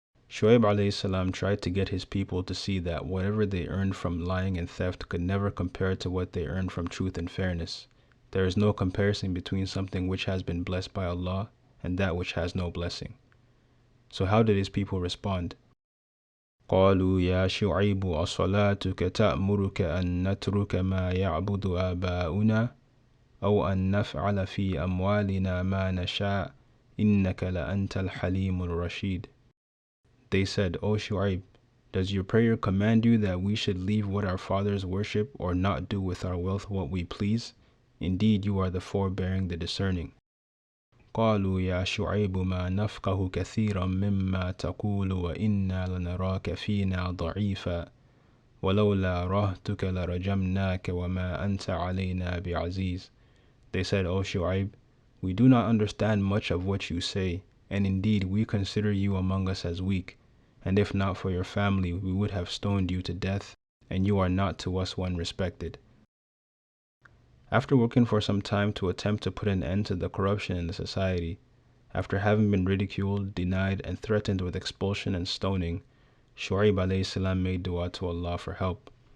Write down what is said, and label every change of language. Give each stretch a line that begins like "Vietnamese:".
English: Shu'aib alayhi salam tried to get his people to see that whatever they earned from lying and theft could never compare to what they earned from truth and fairness. There is no comparison between something which has been blessed by Allah and that which has no blessing. So how did his people respond?
Arabic: قالوا يا شعيب أصلاتك تأمرك أن نترك ما يعبد آباؤنا أو أن نفعل في أموالنا ما نشاء إنك لأنت الحليم الرشيد.
English: They said, O Shu'aib, does your prayer command you that we should leave what our fathers worship or not do with our wealth what we please? Indeed, you are the forbearing, the discerning.
Arabic: قالوا يا شعيب ما نفقه كثيرا مما تقول وإنا لنراك فينا ضعيفا ولولا رهتك لرجمناك وما أنت علينا بعزيز.
English: They said, O Shu'aib, we do not understand much of what you say, and indeed we consider you among us as weak, and if not for your family we would have stoned you to death, and you are not to us one respected. After working for some time to attempt to put an end to the corruption in the society, after having been ridiculed, denied, and threatened with expulsion and stoning, Shu'aib alayhi salam made dua to Allah for help.